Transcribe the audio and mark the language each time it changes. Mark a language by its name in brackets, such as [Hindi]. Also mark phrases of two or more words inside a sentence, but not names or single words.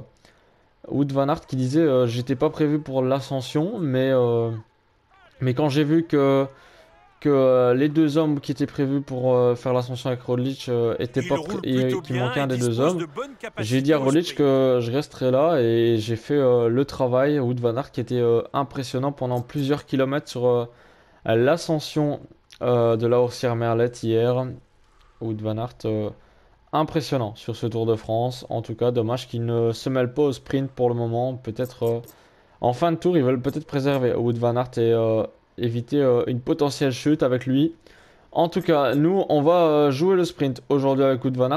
[French] Wout van Aert qui disait j'étais pas prévu pour l'ascension, mais quand j'ai vu que les deux hommes qui étaient prévus pour faire l'ascension avec Roglic étaient pas qu'il manquait un des deux hommes, j'ai dit à Roglic que je resterais là et j'ai fait le travail. Wout van Aert qui était impressionnant pendant plusieurs kilomètres sur l'ascension de la Haussière-Merlette hier. Wout van Aert impressionnant sur ce Tour de France. En tout cas, dommage qu'il ne se mêle pas au sprint pour le moment. Peut-être en fin de tour, ils veulent peut-être préserver Wout van Aert et éviter une potentielle chute avec lui. En tout cas, nous, on va jouer le sprint aujourd'hui avec Wout van Aert.